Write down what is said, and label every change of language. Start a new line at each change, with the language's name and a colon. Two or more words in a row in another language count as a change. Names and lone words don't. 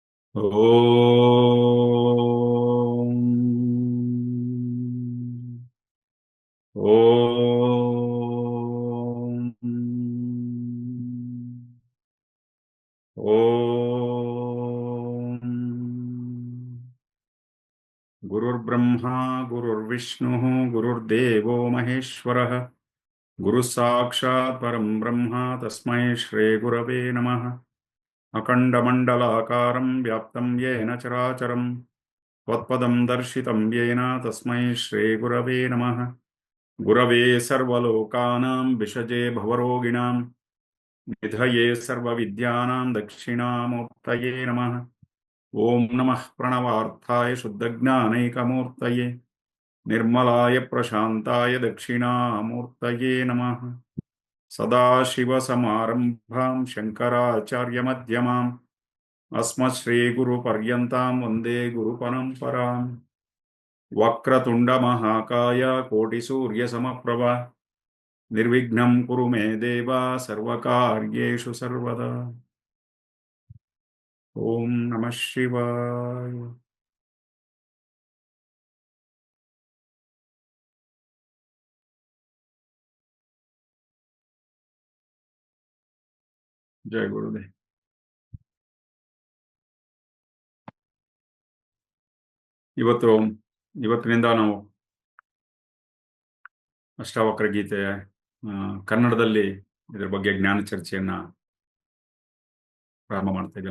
Sanskrit: ಓಂ ಓಂ ಓಂ ಗುರುರ್ಬ್ರಹ್ಮ ಗುರುರ್ವಿಷ್ಣು ಗುರುರ್ದೇವೋ ಮಹೇಶ್ವರಃ ಗುರು ಸಾಕ್ಷಾತ್ ಪರಂ ಬ್ರಹ್ಮ ತಸ್ಮೈ ಶ್ರೀ ಗುರವೇ ನಮಃ ಅಖಂಡಮಂಡಲಾಕಾರಂ ವ್ಯಾಪ್ತಂ ಯೇನ ಚರಾಚರಂ ತ್ವತ್ಪದಂ ದರ್ಶಿತಂ ಯೇನ ತಸ್ಮೈ ಶ್ರೀ ಗುರವೇ ನಮಃ ಗುರವೇ ಸರ್ವಲೋಕಾನಾಂ ವಿಷಜೇ ಭವರೋಗಿಣಾಂ ನಿಧಯೇ ಸರ್ವವಿದ್ಯಾನಾಂ ದಕ್ಷಿಣಾಮೂರ್ತಯೇ ನಮಃ ಓಂ ನಮಃ ಪ್ರಣವಾರ್ಥಾಯ ಶುದ್ಧಜ್ಞಾನೈಕಮೂರ್ತಯೇ ನಿರ್ಮಲಾಯ ಪ್ರಶಾಂತಾಯ ದಕ್ಷಿಣಾಮೂರ್ತಯೇ ನಮಃ ಸದಾಶಿವಸಮಾರಂಭಾಂ ಶಂಕರಾಚಾರ್ಯಮಧ್ಯಮಾಂ ಅಸ್ಮಶ್ರೀಗುರುಪರ್ಯಂತಾಂ ವಂದೇ ಗುರುಪರಂಪರಾಂ ವಕ್ರತುಂಡಮಹಾಕಾಯ ಕೋಟಿಸೂರ್ಯಸಮಪ್ರಭ ನಿರ್ವಿಘ್ನಂ ಕುರು ಮೇ ದೇವ ಸರ್ವಕಾರ್ಯೇಷು ಸರ್ವದಾ. ಓಂ ನಮಃ ಶಿವಾಯ. ಜಯ ಗುರುದೇವ್.
Kannada: ಇವತ್ತಿನಿಂದ ನಾವು ಅಷ್ಟಾವಕ್ರ ಗೀತೆಯ ಕನ್ನಡದಲ್ಲಿ ಇದರ ಬಗ್ಗೆ ಜ್ಞಾನ ಚರ್ಚೆಯನ್ನ ಪ್ರಾರಂಭ ಮಾಡ್ತಾ ಇದೆಯಲ್ಲ.